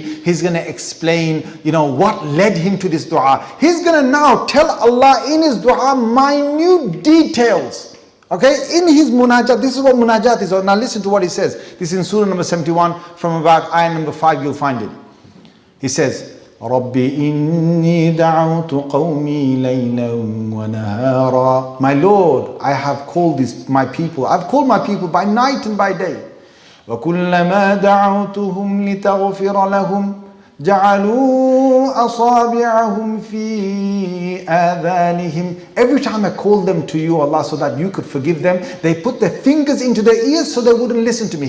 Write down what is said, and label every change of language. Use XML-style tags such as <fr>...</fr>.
<en>He's going to explain, what led him to this dua. He's going to now tell Allah in his dua minute details. Okay, in his munajat, this is what munajat is. Now listen to what he says. This is in Surah number 71, from about ayah number 5, you'll find it. He says,</en> <ar>رَبِّ إِنِّي دَعَوْتُ قَوْمِي لَيْلًا وَنَهَارًا.</ar> <en>My Lord, I have called my people. I've called my people by night and by day.</en> <ar>وَكُلَّمَا دَعَوْتُهُمْ لِتَغْفِرَ لَهُمْ جَعَلُوا أَصَابِعَهُمْ فِي آذَانِهِمْ.</ar> <en>Every time I called them to you, Allah, so that you could forgive them, they put their fingers into their ears so they wouldn't listen to me.</en>